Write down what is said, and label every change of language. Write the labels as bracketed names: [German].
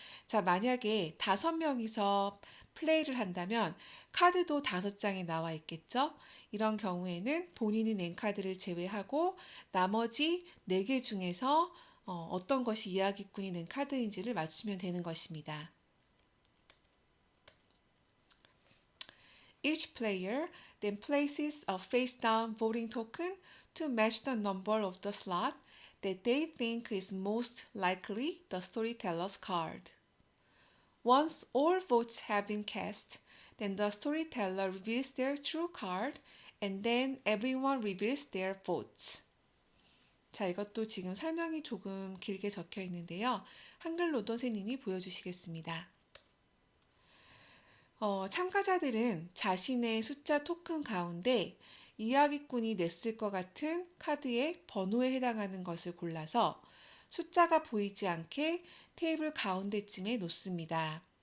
[Korean] 자, 만약에 5명이서 플레이를 한다면 카드도 5장이 나와 있겠죠. 이런 경우에는 본인이 낸 카드를 제외하고 나머지 4개 중에서 어떤 것이 이야기꾼이 낸 카드인지를 맞추면 되는 것입니다. [English] Each player then places a face-down voting token to match the number of the slot that they think is most likely the storyteller's card. Once all votes have been cast, then the storyteller reveals their true card and then everyone reveals their votes. [Korean] 자, 이것도 지금 설명이 조금 길게 적혀 있는데요. 한글로도 선생님이 보여주시겠습니다. 참가자들은 자신의 숫자 토큰 가운데 이야기꾼이 냈을 것 같은 카드의 번호에 해당하는 것을 골라서 숫자가 보이지 않게 테이블 가운데쯤에 놓습니다.